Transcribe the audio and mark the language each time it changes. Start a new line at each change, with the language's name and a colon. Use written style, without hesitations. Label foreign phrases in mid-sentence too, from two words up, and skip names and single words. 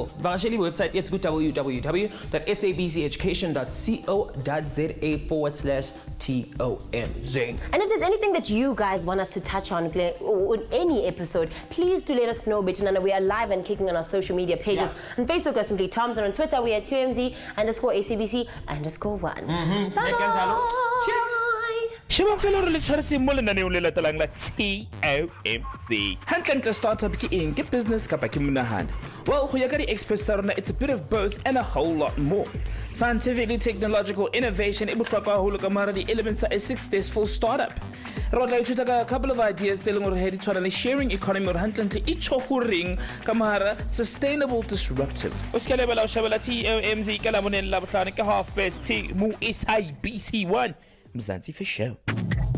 English: Vasheli website, it's www.sabceducation.co.za/TOMz. And if there's anything that you guys want us to touch on or in any episode, please do let us know, Betunana. We are live and kicking on our social media pages. On Facebook, we're simply TOMz, and on Twitter, we are TOMz_ACBC_1. Bye. Cheers.
Southern Sotho: Sheba felo re le tshwaretse mo lenaneong le latelang la TOMz. Hantlentle startup ke eng, ke business kapa ke monahano?
English: Well,
Southern Sotho: go ya ka di-experts tsa rona,
English: it's a bit of both and a whole lot more. Scientifically technological innovation
Southern Sotho: e bohlokwa haholo ka mara di-elements tsa
English: a successful startup.
Southern Sotho: Re tla ithuta ka
English: a couple of ideas
Southern Sotho: tse leng gore he di tshwana le
English: sharing economy
Southern Sotho: gore hantlentle e tsho ho reng ka mara
English: sustainable disruptive.
Southern Sotho: O se ka lebala o shebela TOMz ka laboneng la bohlano ke
English: half past 2
Southern Sotho: mo SABC 1 Mzansi
English: for show.